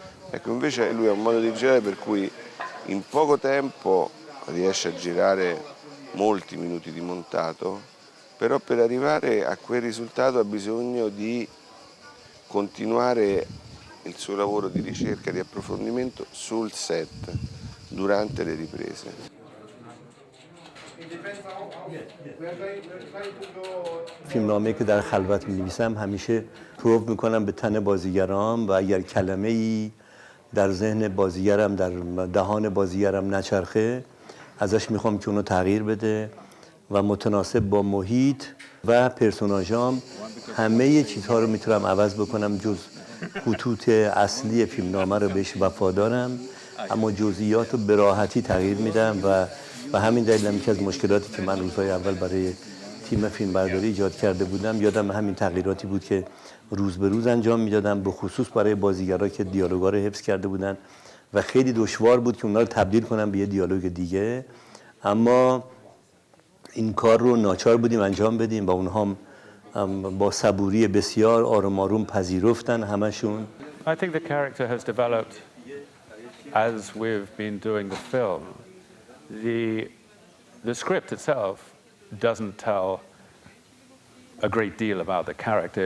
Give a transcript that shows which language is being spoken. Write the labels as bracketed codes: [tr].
[it] Ecco, invece lui ha un modo di girare per cui in poco tempo riesce a girare molti minuti di montato, però per arrivare a quel risultato ha bisogno di continuare il suo lavoro di ricerca, di approfondimento sul set, durante le riprese. [fa] فیلمنامه‌ای که در خلوت می‌نویسم همیشه پروو می‌کنم به تن بازیگرام و اگر کلمه‌ای در ذهن بازیگرم، در دهان بازیگرم نچرخه، ازش میخوام که اونو تغییر بده و متناسب با محیط و پرسوناژام همه چیزها رو میتونم عوض بکنم جز خطوط اصلی فیلمنامه رو بهش وفادارم، اما جزئیات رو به راحتی تغییر میدم و همین دلیل هم یکی از مشکلاتی که من روزهای اول برای تیم فیلمبرداری ایجاد کرده بودم، یادم همین تغییراتی بود که روز به روز انجام میدادم، به خصوص برای بازیگرا که دیالوگا رو حفظ کرده بودن و خیلی دشوار بود که اونا رو تبدیل کنم به یه دیالوگ دیگه، اما این کار رو ناچار بودیم انجام بدیم و اونها با صبوری بسیار آروم آروم پذیرفتن همشون. [en] I think the character has developed as we've been doing the film, the script itself doesn't tell a great deal about the character.